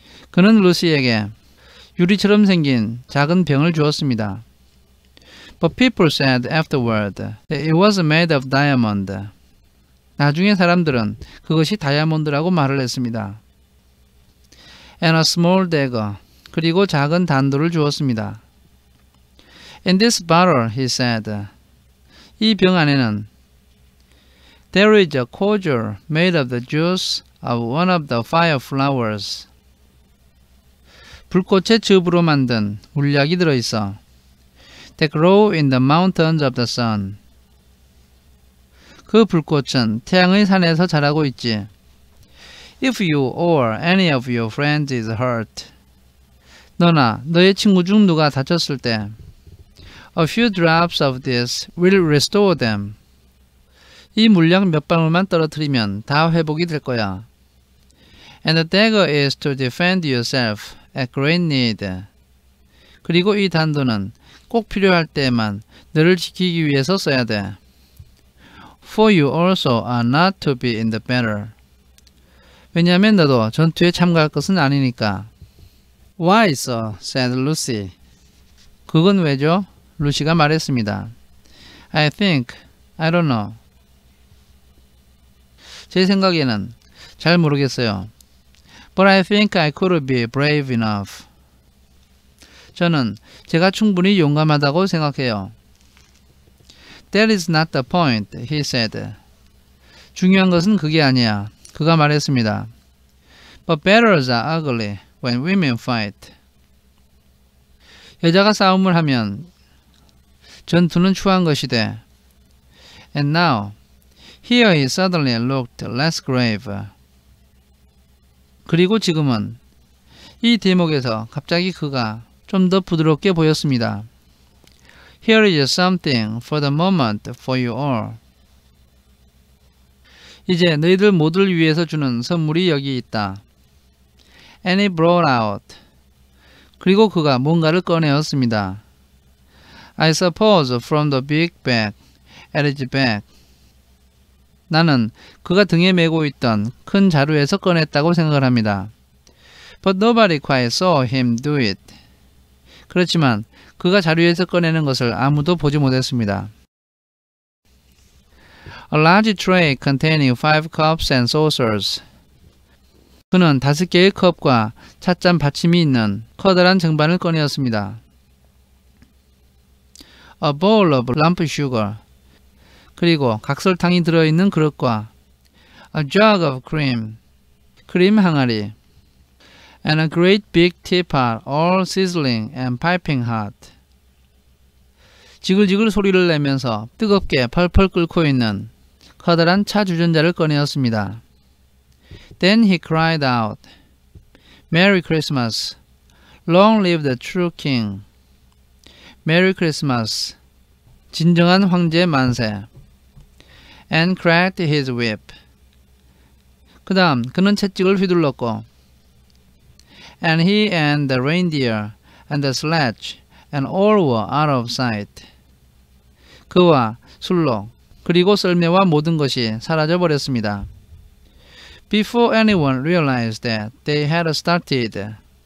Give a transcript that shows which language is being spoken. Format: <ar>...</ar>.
<ko>그는 루시에게 유리처럼 생긴 작은 병을 주었습니다.</ko> <en>But people said afterward that it was made of diamond.</en> <ko>나중에 사람들은 그것이 다이아몬드라고 말을 했습니다.</ko> <en>And a small dagger.</en> <ko>그리고 작은 단도를 주었습니다.</ko> <en>In this bottle, he said.</en> <ko>이 병 안에는</ko> <en>There is a cordial made of the juice of one of the fire flowers.</en> <ko>불꽃의 즙으로 만든 물약이 들어있어.</ko> <en>That grow in the mountains of the sun.</en> <ko>그 불꽃은 태양의 산에서 자라고 있지.</ko> <en>If you or any of your friends is hurt.</en> <ko>너나 너의 친구 중 누가 다쳤을 때</ko> <en>A few drops of this will restore them.</en> <ko>이 물약 몇 방울만 떨어뜨리면 다 회복이 될 거야.</ko> <en>And the dagger is to defend yourself at great need.</en> <ko>그리고 이 단도는 꼭 필요할 때만 너를 지키기 위해서 써야 돼.</ko> <en>For you also are not to be in the battle.</en> <ko>왜냐하면 너도 전투에 참가할 것은 아니니까.</ko> <en>Why so? said Lucy.</en> <ko>그건 왜죠? 루시가 말했습니다.</ko> <en>I think, I don't know.</en> <ko>제 생각에는 잘 모르겠어요.</ko> <en>But I think I could be brave enough.</en> <ko>저는 제가 충분히 용감하다고 생각해요.</ko> <en>That is not the point, he said.</en> <ko>중요한 것은 그게 아니야. 그가 말했습니다.</ko> <en>But battles are ugly when women fight.</en> <ko>여자가 싸움을 하면 전투는 추한 것이 돼.</ko> <en>And now, here he suddenly looked less grave.</en> <ko>그리고 지금은 이 대목에서 갑자기 그가 좀 더 부드럽게 보였습니다.</ko> <en>Here is something for the moment for you all.</en> <ko>이제 너희들 모두를 위해서 주는 선물이 여기 있다.</ko> <en>And he brought out.</en> <ko>그리고 그가 뭔가를 꺼내었습니다.</ko> <en>I suppose from the big bag at his back.</en> <ko>나는 그가 등에 메고 있던 큰 자루에서 꺼냈다고 생각을 합니다.</ko> <en>But nobody quite saw him do it.</en> <ko>그렇지만 그가 자루에서 꺼내는 것을 아무도 보지 못했습니다.</ko> <en>A large tray containing 5 cups and saucers.</en> <ko>그는 5개의 컵과 찻잔 받침이 있는 커다란 쟁반을 꺼내었습니다.</ko> <en>A bowl of lump sugar.</en> <ko>그리고 각설탕이 들어있는 그릇과</ko> <en>A jug of cream.</en> <ko>크림 항아리.</ko> <en>And a great big teapot all sizzling and piping hot.</en> <ko>지글지글 소리를 내면서 뜨겁게 펄펄 끓고 있는 커다란 차 주전자를 꺼내었습니다.</ko> <en>Then he cried out, Merry Christmas! Long live the true king! Merry Christmas!</en> <ko>진정한 황제 만세!</ko> <en>And cracked his whip.</en> <ko>그 다음 그는 채찍을 휘둘렀고</ko> <en>And he and the reindeer and the sledge and all were out of sight.</en> <ko>그와 술록, 그리고 썰매와 모든 것이 사라져 버렸습니다.</ko> <en>Before anyone realized that they had started.</en>